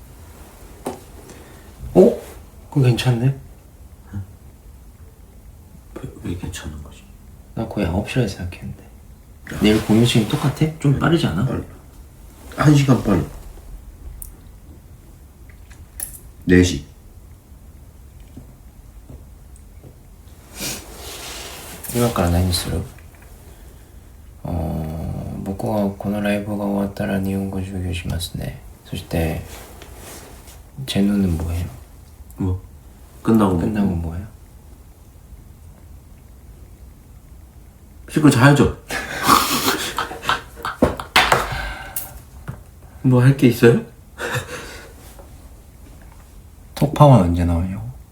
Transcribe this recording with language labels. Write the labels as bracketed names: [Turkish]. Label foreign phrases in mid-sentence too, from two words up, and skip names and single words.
[Korean] 어? 그거 괜찮네? 왜 괜찮은 거지? 나 거의 9시라 생각했는데. 내일 공연 시간이 똑같아? 좀 빠르지 않아? 빨라. 1시간 빨라. 4시. [Japanese] 今から何する僕はこのライブが終わったら日本語授業しますね。 [Korean] そして 제노는 뭐해요? 뭐? 끝나고 끝나고 뭐? 뭐해요? 씻고 자야죠. 뭐 할 게 있어요? 톡방은 언제 나오냐고?